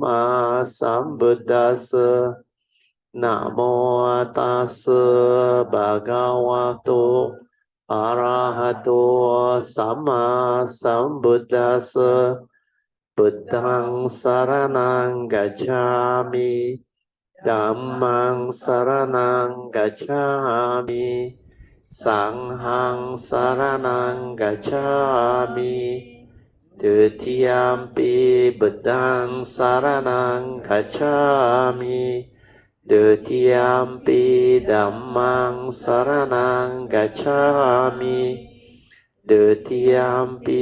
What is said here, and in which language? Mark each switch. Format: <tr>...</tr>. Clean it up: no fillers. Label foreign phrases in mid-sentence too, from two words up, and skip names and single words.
<pi>มาสัมพุทธัสสะนะโมตัสสะภะคะวะโตอะระหะโตสัมมาสัมพุทธั สสะพุทธังสรณังกัจฉามิธัม มังสรณังกัจฉามิสั งฆังสรณังกัจฉามิDutiyampi Buddhang Saranang Gacchami Dutiyampi Dhammang Saranang Gacchami Dutiyampi</pi>